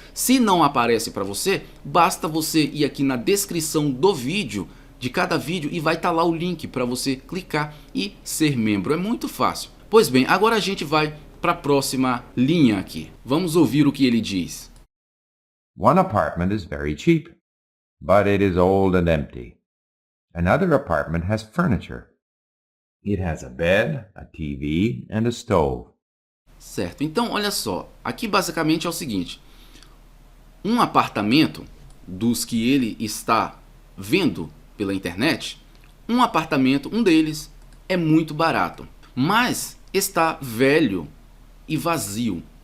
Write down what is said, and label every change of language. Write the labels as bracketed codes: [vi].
[pt] Se não aparece para você, basta você ir aqui na descrição do vídeo, de cada vídeo, e vai estar lá o link para você clicar e ser membro. É muito fácil. Pois bem, agora a gente vai para a próxima linha aqui. Vamos ouvir o que ele diz. [en] One apartment is very cheap, but it is old and empty. Another apartment has furniture. It has a bed, a TV, and a stove. [pt] Certo, então olha só, aqui basicamente é o seguinte: um apartamento dos que ele está vendo pela internet, um deles é muito barato, mas está velho e vazio.